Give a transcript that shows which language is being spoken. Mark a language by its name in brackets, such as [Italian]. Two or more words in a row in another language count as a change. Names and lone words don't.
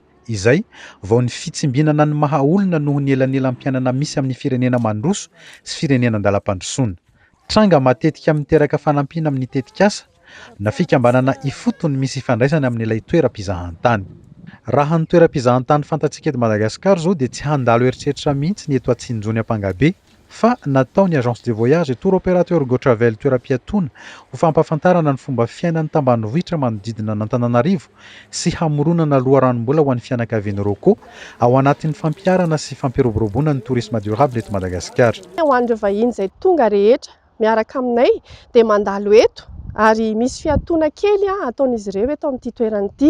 [Malagasy] Izay vao ny fitsimbinana ny maha olona noho ny elanelam-piainana misy amin'ny firenena mandroso sy firenena andalam-pandrosoana. Tranga matetika miteraka fanampiana amin'ny tetikasa na fikambanana ifotony misy ifandraisana amin'ilay toeram-pizahantany. Raha ny toeram-pizahantany fantatsika eto Madagasikara zao dia tsy handalo eritreritra mihitsy ny eto Atsinjony Ampangabe fa nataony [French] agence de voyage et tour opérateur [Malagasy] Gotravel toeram-piatoana ho fampafantarana ny fomba fiainan'ny tambanivohitra manodidina n'Antananarivo sy hamoronana loharanom-bola ho an'ny fianakaviana Roko ao anatin'ny fampiarana sy fampiroboroboana ny [French] tourisme durable [Malagasy] eto Madagasikara. Ho an'ireo vahiny izay tonga rehetra miaraka aminay dia mandalo eto ary misy fiatoana kely ataon'izy ireo eto amin'ity toerana ity.